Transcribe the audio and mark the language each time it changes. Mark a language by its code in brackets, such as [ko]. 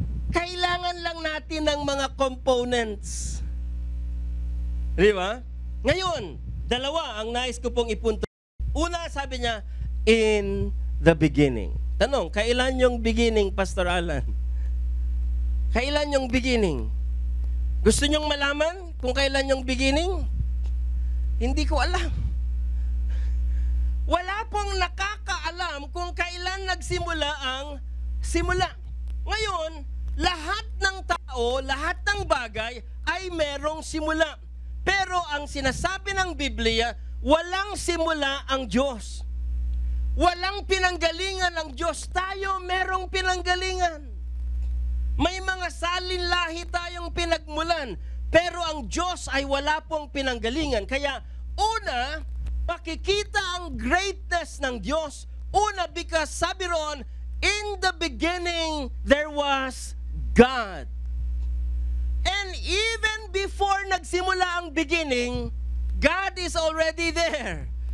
[tl] Kailangan lang natin ng mga components. Di ba? Ngayon, dalawa ang nais ko pong ipunto. Una, sabi niya, [en] in the beginning. [tl] Tanong, kailan yung beginning, Pastor Alan? Kailan yung beginning? Gusto nyong malaman kung kailan yung beginning? Hindi ko alam. Wala pong nakakaalam kung kailan nagsimula ang simula. Ngayon, lahat ng tao, lahat ng bagay ay merong simula. Pero ang sinasabi ng Biblia, walang simula ang Diyos. Walang pinanggalingan ang Diyos. Tayo merong pinanggalingan. May mga salinlahi tayong pinagmulan, pero ang Diyos ay wala pong pinanggalingan. Kaya, una, makikita ang greatness ng Diyos. Una, [en] because [tl] sabi roon, [en] in the beginning, there was God. And even before [tl] nagsimula ang [en] beginning, God is already there.